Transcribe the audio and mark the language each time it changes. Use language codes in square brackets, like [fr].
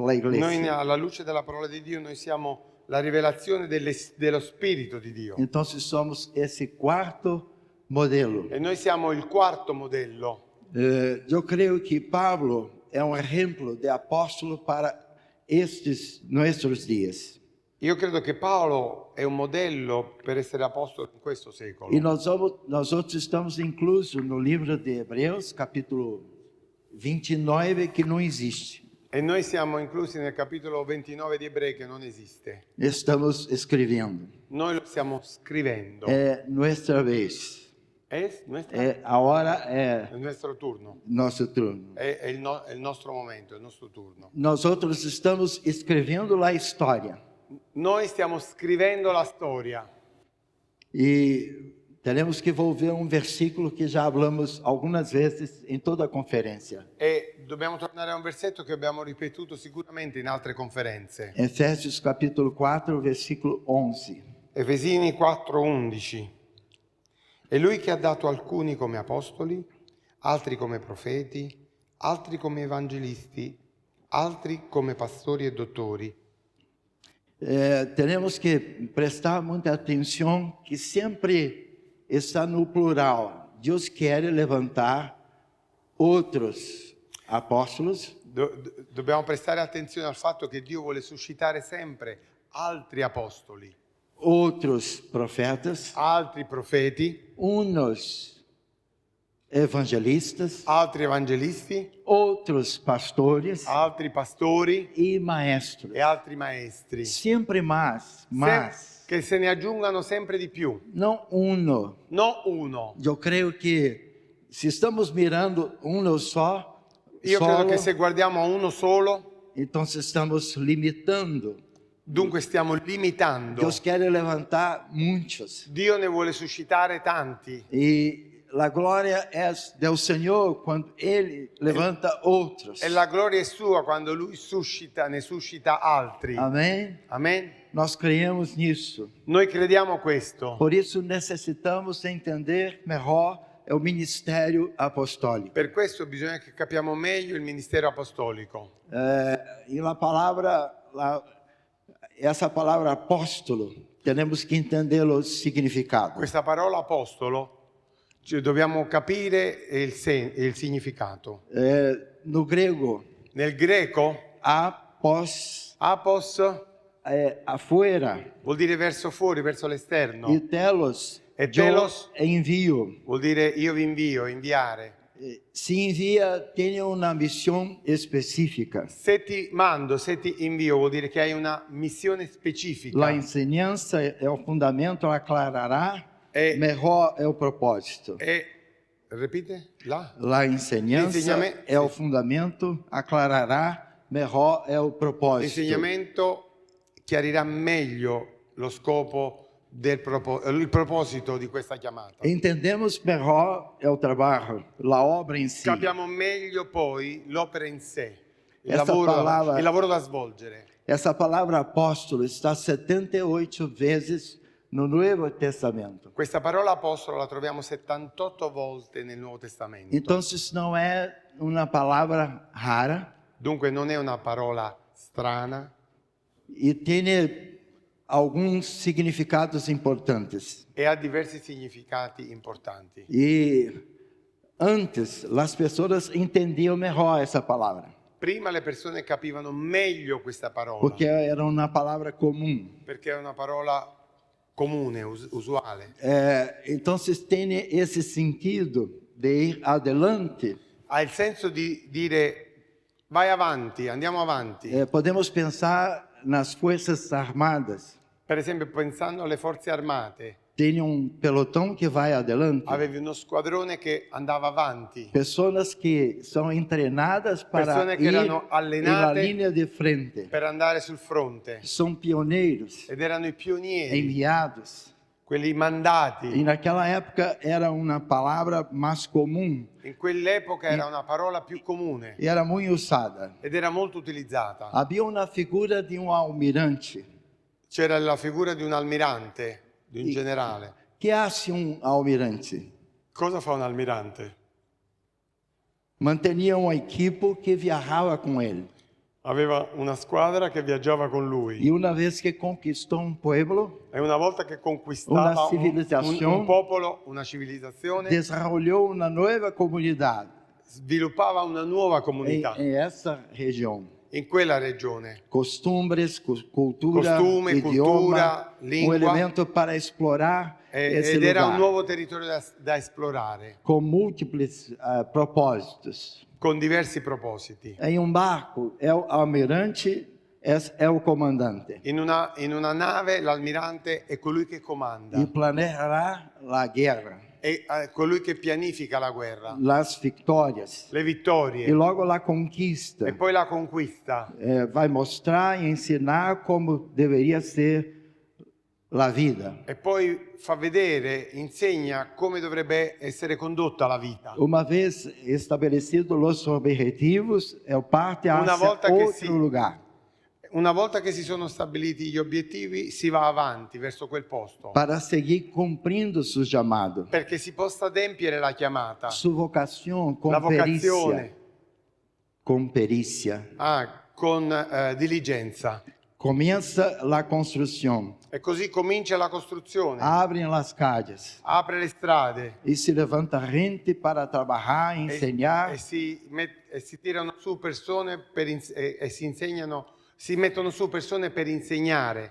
[it] Noi [pt] igreja. [it] alla luce della parola di Dio noi siamo la rivelazione dello Spirito di Dio. [pt] Então, somos esse quarto modelo. [it] E noi siamo il quarto modello. [pt] Eu creio que Pablo é exemplo de apóstolo para estes nossos dias. [it] Io credo che Paolo è un modello per essere apostolo in questo secolo. [pt] E nós outros estamos inclusos no livro de Hebreus, capítulo 29, que não existe. [it] E noi siamo inclusi nel capitolo 29 di Ebrei che non esiste. [pt] Estamos escrevendo. [it] Noi lo stiamo scrivendo. [pt] É nossa vez. A hora é [it] È il nostro turno. [pt] nosso turno. [it] È il nostro momento, è il nostro turno. [pt] Nós outros estamos escrevendo a história. [it] Noi stiamo scrivendo la storia. [pt] E teremos que volver versículo que já falamos algumas vezes em toda a conferência. [it] E dobbiamo tornare a un versetto che abbiamo ripetuto sicuramente in altre conferenze. [pt] Efésios capítulo 4, versículo 11. [it] Efesini 4:11. È lui che ha dato alcuni come apostoli, altri come profeti, altri come evangelisti, altri come pastori e dottori. [pt] Temos que prestar muita atenção que sempre está no plural. Deus quer levantar outros apóstolos, [it] Dobbiamo prestare attenzione al fatto che Dio vuole suscitare sempre altri apostoli, [pt] outros profetas, [it] altri profeti, [pt] uns evangelistas, [it] altri evangelisti, [pt] outros pastores [it] altri pastori [pt] e maestros. [it] e altri maestri. [pt] Sempre mais, [it] Che se ne aggiungano sempre di più, [pt] não uno. [it] non uno. [pt] Eu creio que se estamos mirando uno só, [it] Io credo solo, che se guardiamo a uno solo, [pt] então estamos limitando. [it] dunque stiamo limitando. [pt] Deus quer levantar muitos. [it] Dio ne vuole suscitare tanti. [pt] E a glória é do Senhor quando Ele levanta outros. [it] E la gloria è sua quando Lui ne suscita altri. [pt] Amém? [it] Amen? [pt] Nós cremos nisso. [it] Noi crediamo questo. [pt] Por isso necessitamos entender melhor o ministério apostólico. [it] Per questo bisogna che capiamo meglio il ministero apostolico. [pt] E a palavra, essa palavra apóstolo, temos que entender o significado. [it] Questa parola apostolo, cioè, dobbiamo capire il significato. [pt] No grego, [it] Nel greco, [pt] apos [it] apos [pt] é afuera [it] vuol dire verso fuori, verso l'esterno. [pt] e telos, [it] E telos [pt] é envio. [it] vuol dire io vi invio, inviare. [pt] Se envia, tem uma missão específica. [it] Se ti mando, se ti invio, vuol dire che hai una missione specifica. [pt] A ensinança é o fundamento, aclarará melhor é o propósito. [it] E, ripete? [pt] A ensinança [it] L'insegnamento- [pt] é o fundamento, aclarará melhor é o propósito. [it] L'insegnamento chiarirà meglio lo scopo il proposito di questa chiamata. [pt] Entendemos melhor é o trabalho, a obra em si. [it] Capiamo meglio poi l'opera in sé, il [pt] Essa palavra- [it] il lavoro da svolgere. [pt] Essa palavra apóstolo está 78 vezes no Novo Testamento. [it] Questa parola apostolo la troviamo 78 volte nel Nuovo Testamento. [pt] Então, não é uma palavra rara [it] Dunque non è una parola strana [pt] e tem alguns significados importantes. [it] e ha diversi significati importanti. [pt] E antes, as pessoas entendiam melhor essa palavra, [it] Prima le persone capivano meglio questa parola [pt] porque era uma palavra comum. [it] perché è una parola comune, usuale. [pt] Então, tem esse sentido de ir adelante. [it] Ha il senso di dire vai avanti, andiamo avanti. [pt] Podemos pensar nas Forças Armadas. [it] Per esempio, pensando alle forze armate, [pt] Tem pelotão que vai adelante. [it] avevi uno squadrone che andava avanti, [pt] Pessoas que são treinadas para [it] Persone che [pt] ir [it] erano [pt] na [it] allenate [pt] linha de frente. [it] per andare sul fronte [pt] São pioneiros, [it] ed erano i pionieri, [pt] enviados. [it] quelli E mandati. [pt] naquela época era uma palavra mais comum [it] In quell'epoca era una parola più comune [pt] e era muito usada. [it] ed era molto utilizzata. [pt] Havia uma figura de almirante. [it] C'era la figura di un almirante, di un generale. [es] Que hace almirante? [it] Cosa fa un almirante? [pt] Mantinha uma equipe que viajava com ele. [it] Aveva una squadra che viaggiava con lui [pt] E uma vez que conquistou pueblo, [it] e una volta che conquistava Una civilizzazione. un popolo, una civilizzazione, [pt] desenvolveu uma nova comunidade [it] sviluppava una nuova comunità [pt] em essa região. [it] in quella regione. [pt] Costumes, cultura, [it] Costume, [pt] idioma, [it] cultura, língua. [pt] elemento para explorar esse [it] Ed era un [pt] lugar, [it] nuovo territorio da esplorare, [pt] com múltiplos propósitos. [it] con diversi propositi. [pt] Em barco, é o almirante, é o comandante. [it] In una nave l'almirante è colui che E comanda, [pt] planejará a guerra, [it] è colui che pianifica la guerra, [pt] as vitórias [it] le e vittorie [pt] logo a conquista. [it] e poi la conquista. [pt] Vai mostrar e ensinar como deveria ser a vida. [it] E poi fa vedere, insegna come dovrebbe essere condotta la vita. [pt] Uma vez estabelecidos os objetivos, parte [it] Una [es] hacia [it] volta che [pt] outro [it] si- [pt] lugar [it] Una volta che si sono stabiliti gli obiettivi, si va avanti verso quel posto, [pt] para seguir cumprindo seu chamado, [it] perché si possa adempiere la chiamata, [pt] sua vocação com [it] la [pt] perícia, [it] vocazione, [pt] com perícia. [it] con diligenza. [pt] Começa a construção, [it] E così comincia la costruzione, [pt] abrem as casas [it] apre le strade [pt] e se levanta gente para trabalhar, [it] e [pt] ensinar. [it] si tirano su persone e si mettono su persone per insegnare,